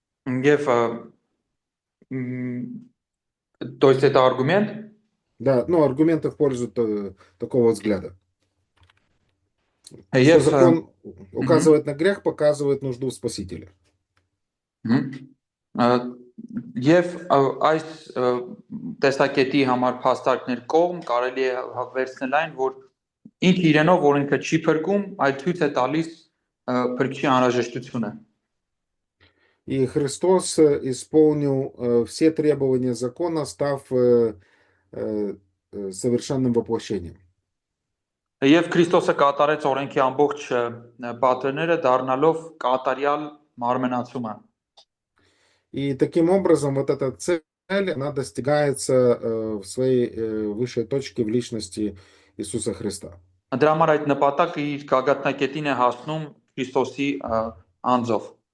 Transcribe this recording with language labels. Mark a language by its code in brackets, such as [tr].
[hy] Եվ [ru] то есть это аргумент, Да, ну, аргументы в пользу такого взгляда. Что [hy] եւ [ru] закон мгм, указывает на грех, показывает нужду в Спасителе. [hy] մհմ, եւ այս տեսակետի համար փաստարկներ կողմ կարելի է վերցնել այն, որ ինքը իրենով օրենքը չի փրկում, այլ ցույց է տալիս փրկչի անհրաժեշտությունը։ [ru] И Христос исполнил все требования закона, став совершенным воплощением. [hy] Եվ Քրիստոսը կատարեց օրենքի ամբողջ պատերները դառնալով կատարյալ մարմնացումը։ [ru] И таким образом вот эта цель, она достигается в своей высшей точке в личности Иисуса Христа. [hy] Դրա համար այդ նպատակը իր գագաթնակետին է հասնում Քրիստոսի անձով։